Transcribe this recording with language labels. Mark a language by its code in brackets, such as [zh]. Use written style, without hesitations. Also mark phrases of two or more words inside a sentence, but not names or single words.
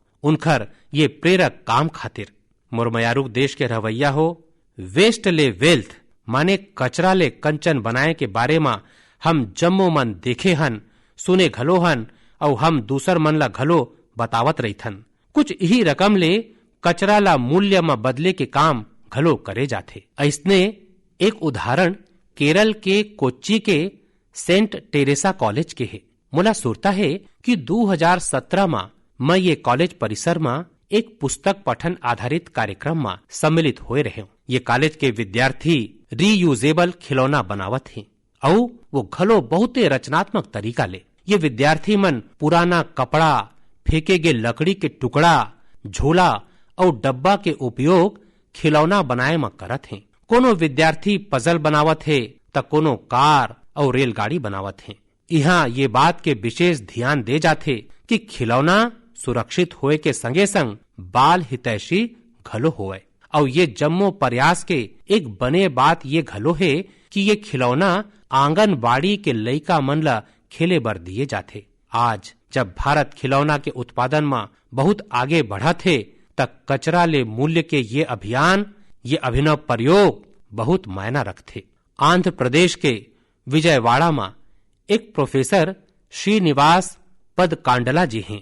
[hne] उनकर ये प्रेरक काम खातिर। मुरमयारुक देश के रवैया हो वेस्ट ले वेल्थ माने कचरा ले कंचन बनाए के बारे में हम जम्मो मन देखे हन, सुने घलो हन और हम दूसर मन ला घलो बतावत रहीथन। कुछ यही रकम ले कचरा ला मूल्य में बदले के काम घलो करे जाथे। ऐसने एक उदाहरण केरल के कोच्चि के सेंट टेरेसा कॉलेज के है। मुला सुरता है कि 2017 में मैं ये कॉलेज परिसर में एक पुस्तक पठन आधारित कार्यक्रम में सम्मिलित हुए रहे। ये कॉलेज के विद्यार्थी रीयूजेबल खिलौना बनावत हैं और वो घलो बहुते रचनात्मक तरीका ले। ये विद्यार्थी मन पुराना कपड़ा, फेंके गे लकड़ी के टुकड़ा, झोला और डब्बा के उपयोग खिलौना बनाए में करत हैं। कोनो विद्यार्थी पजल बनावत है तो कोनो कार और रेलगाड़ी बनावत है। यहाँ ये बात के विशेष ध्यान दे जाते कि खिलौना सुरक्षित होए के संगे संग बाल हितैषी घलो होए। और ये जम्मो प्रयास के एक बने बात ये घलो है कि ये खिलौना आंगनबाड़ी के लइका मन ला खेले बर दिए जाते। आज जब भारत खिलौना के उत्पादन में बहुत आगे बढ़ा थे तब कचरा ले मूल्य के ये अभियान, ये अभिनव प्रयोग बहुत मायना रखते। आंध्र प्रदेश के विजयवाड़ा में एक प्रोफेसर श्रीनिवास पदकांडला जी हैं।